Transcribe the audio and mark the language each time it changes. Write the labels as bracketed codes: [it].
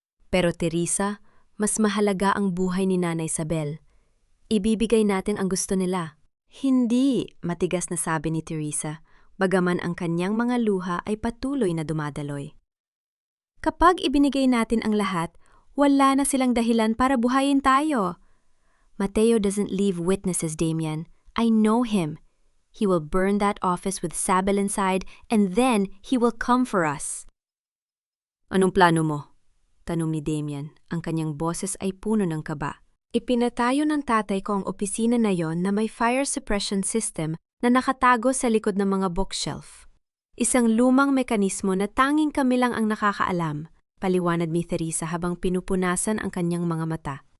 [tl] Pero Teresa, mas mahalaga ang buhay ni Nanay Isabel. Ibibigay natin ang gusto nila. Hindi, matigas na sabi ni Teresa, bagaman ang kanyang mga luha ay patuloy na dumadaloy. Kapag ibinigay natin ang lahat, wala na silang dahilan para buhayin tayo. [en] Mateo doesn't leave witnesses, Damian. I know him. He will burn that office with Sabel inside and then he will come for us. [tl] Anong plano mo? Tanong ni Damian. Ang kanyang boses ay puno ng kaba. Ipinatayo ng tatay ko ang opisina na yon na may fire suppression system na nakatago sa likod ng mga bookshelf. Isang lumang mekanismo na tanging kami lang ang nakakaalam, paliwanag ni Teresa habang pinupunasan ang kanyang mga mata.